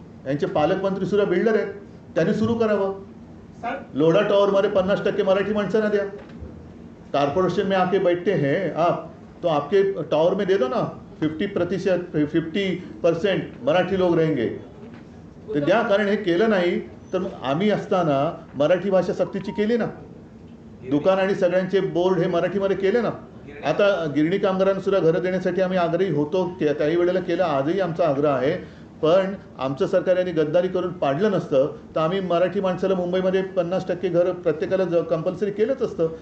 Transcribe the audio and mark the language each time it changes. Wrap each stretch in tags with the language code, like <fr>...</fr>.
<mr>यांचे पालकमंत्री सुद्धा बिल्डर आहेत, त्यांनी सुरू करावं. लोढा टॉवरमध्ये 50% मराठी माणसांना द्या.</mr> <hi>कारपोरेशन में आके बैठते हैं आप, तो आपके टावर में दे दो ना 50% मराठी लोग रहेंगे.</hi> <mr>ते द्या, कारण हे केलं नाही तर आम्ही असताना मराठी भाषा सक्तीची केली ना, दुकान आणि सगळ्यांचे बोर्ड हे मराठीमध्ये केले ना. आता गिरणी कामगारांना सुद्धा घरं देण्यासाठी आम्ही आग्रही होतो, त्याही वेळेला केलं, आजही आमचा आग्रह आहे. पण आमचं सरकार यांनी गद्दारी करून पाडलं नसतं तर आम्ही मराठी माणसाला मुंबईमध्ये 50% घरं प्रत्येकाला कंपल्सरी केलंच असतं.</mr>